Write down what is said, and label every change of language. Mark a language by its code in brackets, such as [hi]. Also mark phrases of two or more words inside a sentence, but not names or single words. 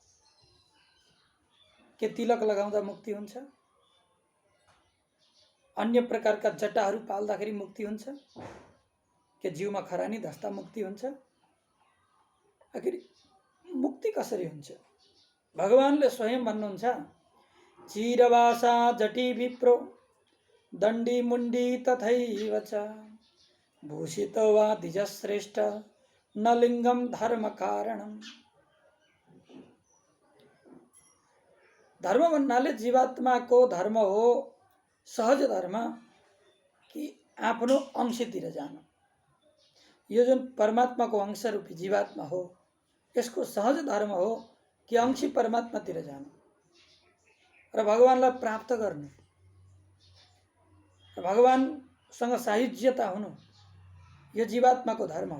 [ne] के तिलक लगाउँदा मुक्ति हुन्छ? अन्य प्रकारका जटाहरू पाल्दाखेरि मुक्ति हुन्छ? के जिउमा खरानी धस्ता मुक्ति हुन्छ? आखिर मुक्ति कसरी हुन्छ? भगवानले स्वयं भन्नुहुन्छ, [sa] चिरवासा जटी विप्रो दण्डी मुण्डी तथैव च भूषितो वा द्विजश्रेष्ठ न लिङ्गम धर्म कारणम। [ne] धर्म भन्नाले जीवात्माको धर्म हो, सहज धर्म कि आफ्नो अंशतिर जानु। यो जुन परमात्माको अंश रूपी जीवात्मा हो, यसको सहज धर्म हो कि अंशी परमात्मातिर जानु र भगवानलाई प्राप्त गर्नु र भगवानसँग सायुज्यता हुनु, यो जीवात्माको धर्म हो।